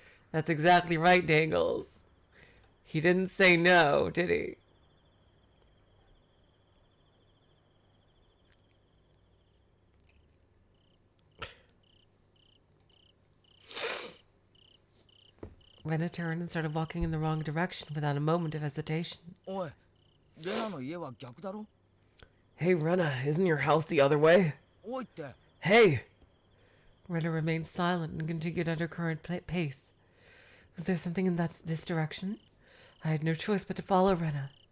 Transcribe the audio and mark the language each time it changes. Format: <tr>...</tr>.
<en>That's exactly right, Dangles. He didn't say no, did he? Rena turned and started walking in the wrong direction without a moment of hesitation.</en> <ja>Oi, Renaの家は逆だろ?</ja> <en>Hey, Rena, isn't your house the other way?</en> <ja>おいって。</ja> <en>Hey! Rena remained silent and continued at her current pace. Was there something in this direction? I had no choice but to follow Rena.</en>